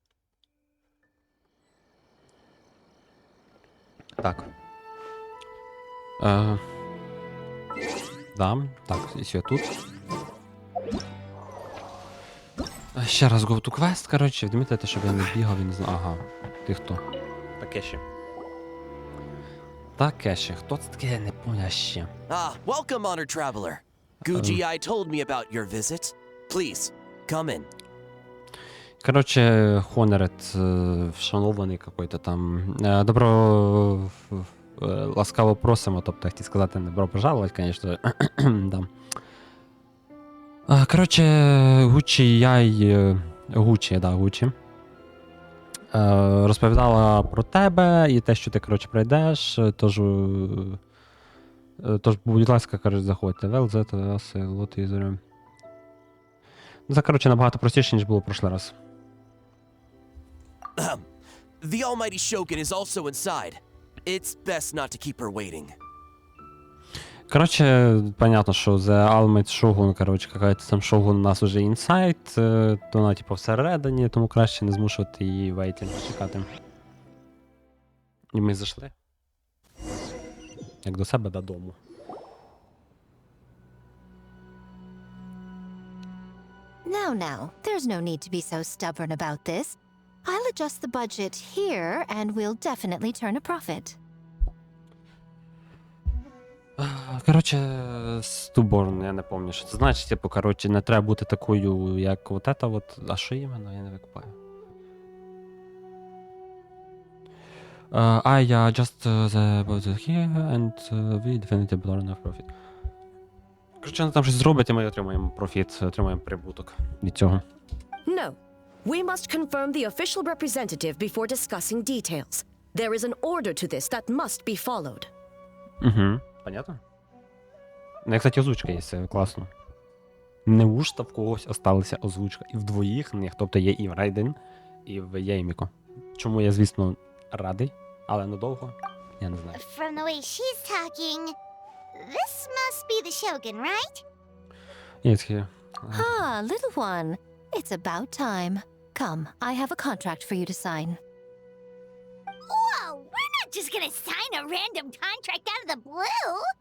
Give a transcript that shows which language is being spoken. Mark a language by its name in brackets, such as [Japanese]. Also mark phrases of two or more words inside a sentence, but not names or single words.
[Ukrainian] Так. Да, так, якщо я тут. Ще раз [English] go to quest, [Ukrainian] коротше, відмітити, щоб я не бігав і не знав. Ага, ти хто? Такеші. Такеші, хто це таке, я не поняв ще. [English] Welcome, honored traveler. Guji told me about your visit. Please, come in. [Ukrainian] Коротше, Хонерет, вшанований [Russian] какой-то там. [Ukrainian] Ласкаво просимо, тобто, хотів сказати, [Russian] не добро пожаловать, конечно. Да. [Ukrainian] Коротше, Гучі розповідала про тебе і те, що ти, коротше, пройдеш, тож, будь ласка, коротше, заходьте. Це, коротше, набагато простіше, ніж було в прошлий раз. [English] The almighty Shogun is also inside. It's best not to keep her waiting. [Ukrainian] Коротше, понятно, що The Almighty Shogun, коротше, [Russian] какая-то там Shogun у нас уже [Ukrainian] інсайт, то вона, типу, всередині, тому краще не змушувати її вейтінг чекати. І ми зайшли. Як до себе додому. [English] Now, there's no need to be so stubborn about this. I'll adjust the budget here, and we'll definitely turn a profit. [Ukrainian] Коротше, стуборн, я не пам'ятаю, що це значить, типу, коротше, не треба бути такою, як от ета, от, а що іменно, я не викупаю. [English] I adjust the budget here, and we definitely turn a profit. [Ukrainian] Коротше, вони там щось зроблять, і ми отримаємо профіт, отримаємо прибуток від цього. [English] No. We must confirm the official representative before discussing details. There is an order to this that must be followed. [Russian] Угу, понятно? [Ukrainian] Ну, кстати, озвучка є, це класно. Неужто в когось осталася озвучка? І в двоїх них, тобто є і в Райден, і в Єйміко. Чому я, звісно, радий, але надовго, я не знаю. [English] From the way she's talking, this must be the Shogun, right? Yes, here. Little one. It's about time. Come, I have a contract for you to sign. Whoa, we're not just gonna sign a random contract out of the blue!